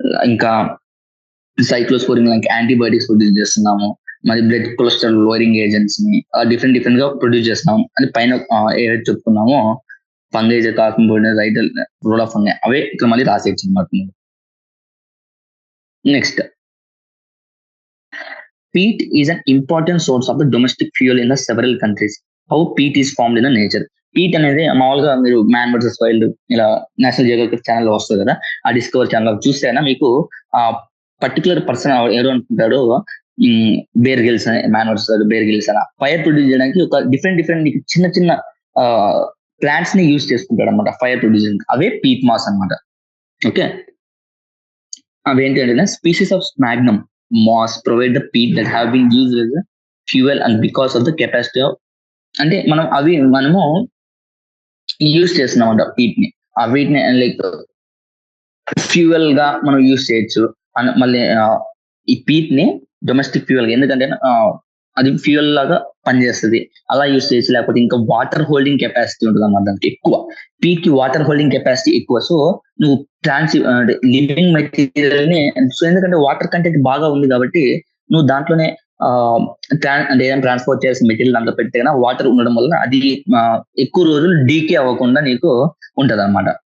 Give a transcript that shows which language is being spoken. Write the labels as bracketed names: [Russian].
[Telugu] ఇంకా cyclosporine like antibiotics produce చేస్తున్నాము. మరి బ్లడ్ కొలెస్ట్రాల్ లోయరింగ్ ఏజెంట్స్ ని డిఫరెంట్ గా ప్రొడ్యూస్ చేస్తున్నాము అని పైన ఏదైతే చెప్పుకున్నామో ఫంగై కాకుండా రైటల్ రోల్ ఆఫ్ ఫంగై అవే ఇక్కడ మళ్ళీ రాసేయచ్చు అనమాట. [English] Next, peat is an important source of the domestic fuel in the several countries. How peat is formed in the nature? [Telugu] Pete అనేది మామూలుగా మీరు మ్యాన్ వర్సెస్ వైల్డ్ ఇలా నేషనల్ జియోగ్రఫిక్ ఛానల్ వస్తుంది కదా, ఆ డిస్కవర్ ఛానల్ చూస్తేనా మీకు ఆ పర్టికులర్ పర్సన్ ఎవరు అనుకుంటాడో bear gills man versus bear gills అలా ఫైర్ ప్రొడ్యూస్ చేయడానికి ఒక డిఫరెంట్ చిన్న ప్లాంట్స్ ని యూజ్ చేసుకుంటాడు అనమాట ఫైర్ ప్రొడ్యూసింగ్. అవే పీట్ మాస్ అనమాట. ఓకే, అవేంటి అంటే [English] species of sphagnum moss provide the peat that have been used as a fuel and because of the capacity of [Telugu] అంటే మనము యూజ్ చేస్తున్నాం అంట పీట్ ని. ఆ వీటిని లైక్ ఫ్యూయల్ గా మనం యూజ్ చేయొచ్చు. మళ్ళీ ఈ పీట్ ని డొమెస్టిక్ ఫ్యూయల్, ఎందుకంటే అది ఫ్యూయల్ లాగా పనిచేస్తుంది, అలా యూజ్ చేయొచ్చు. లేకపోతే ఇంకా వాటర్ హోల్డింగ్ కెపాసిటీ ఉంటుంది అన్నమాట దానికి ఎక్కువ. పీట్ కి వాటర్ హోల్డింగ్ కెపాసిటీ ఎక్కువ. సో నువ్వు లివింగ్ మెటీరియల్ ని, సో ఎందుకంటే వాటర్ కంటెంట్ బాగా ఉంది కాబట్టి నువ్వు దాంట్లోనే అంటే ఏదైనా ట్రాన్స్పోర్ట్ చేసిన మెటీరియల్ దాంట్లో పెడితే వాటర్ ఉండడం వల్ల అది ఎక్కువ రోజులు డీకే అవ్వకుండా నీకు ఉంటది అనమాట.